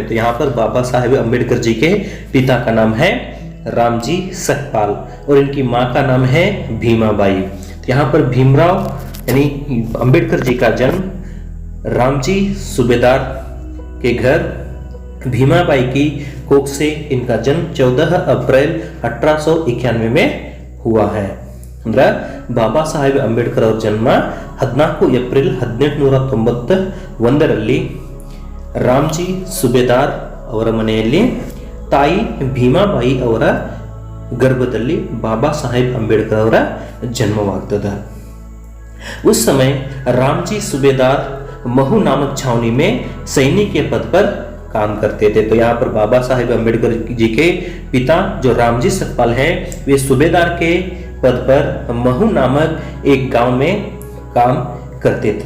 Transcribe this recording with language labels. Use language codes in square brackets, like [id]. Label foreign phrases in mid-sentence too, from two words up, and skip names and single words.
[hi] तो यहाँ पर बाबा साहेब अम्बेडकर जी के पिता का नाम है रामजी सकपाल और इनकी माँ का नाम है भीमाबाई। तो यहाँ पर भीमराव यानी अम्बेडकर जी का जन्म रामजी सूबेदार के घर भीमाबाई की कोख से इनका जन्म 14 अप्रैल 1891 में हुआ है। [kn] ಅಂದ್ರೆ ಬಾಬಾ ಸಾಹೇಬ್ ಅಂಬೇಡ್ಕರ್ ಅವರ ಜನ್ಮ 14 ಏಪ್ರಿಲ್ 1891ರಲ್ಲಿ ರಾಮ್ಜಿ ಸುಬೇದಾರ್ ಅವರ ಮನೆಯಲ್ಲಿ ತಾಯಿ ಭೀಮಾಬಾಯಿ ಅವರ ಗರ್ಭದಲ್ಲಿ ಬಾಬಾ ಸಾಹೇಬ್ ಅಂಬೇಡ್ಕರ್ ಅವರ ಜನ್ಮವಾಗ್ತದೆ। [hi] उस समय रामजी सूबेदार महू नामक छावनी में सैनिक के पद पर काम करते थे। तो यहाँ पर बाबा साहेब अम्बेडकर जी के पिता जो रामजी सकपाल हैं वे सूबेदार के पद पर महू नामक एक गांव में काम करते थे।